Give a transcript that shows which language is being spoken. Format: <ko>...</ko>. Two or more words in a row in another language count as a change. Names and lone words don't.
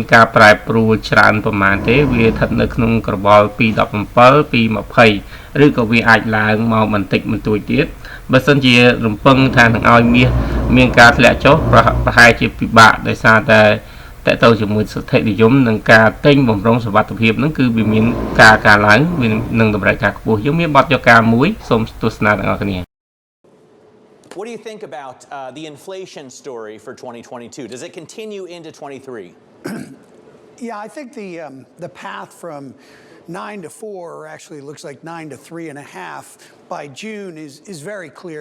<km>ការប្រែប្រួលច្រើនប្រមាណទេវាស្ថិតនៅក្នុងក្រវល់ពី17ពី20ឬក៏វាអាចឡើងមកបន្តិចបន្តួចទៀតបើសិនជារំពឹងថានឹងឲ្យមាសមានការធ្លាក់ចុះប្រហែលជាពិបាកដោយសារតែតើទៅជាមួយសិទ្ធិនិយមនិងការទិញបំរុងសុវត្ថិភាពហ្នឹងគឺវាមានការឡើងវានឹងតម្រូវការខ្ពស់យើងមានបទយកការមួយសូមទស្សនាទាំងអស់គ្នា</km> <en>What do you think about the inflation story for 2022? Does it continue into 23? Yeah, I think the path from 9 to 4 actually looks like 9 to 3.5 by June is very clear.</en>